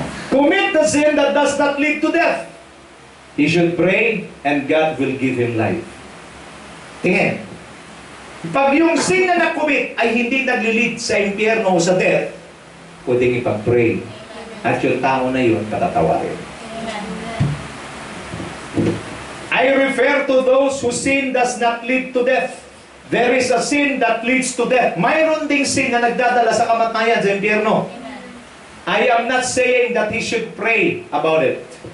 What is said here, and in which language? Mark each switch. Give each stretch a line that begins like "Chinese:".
English: Commit the sin that does not lead to death. He should pray and God will give him life.
Filipino: Tingin. Pag yung sin na na-commit ay hindi nag-lead sa impyerno o sa death, pwedeng ipag-pray. At yung tao na yun, patatawarin.
English: I refer to those whose sin does not lead to death. There is a sin that leads to death.
Filipino: Mayroon ding sin na nagdadala sa kamatayan sa impyerno.
English: I am not saying that he should pray about it.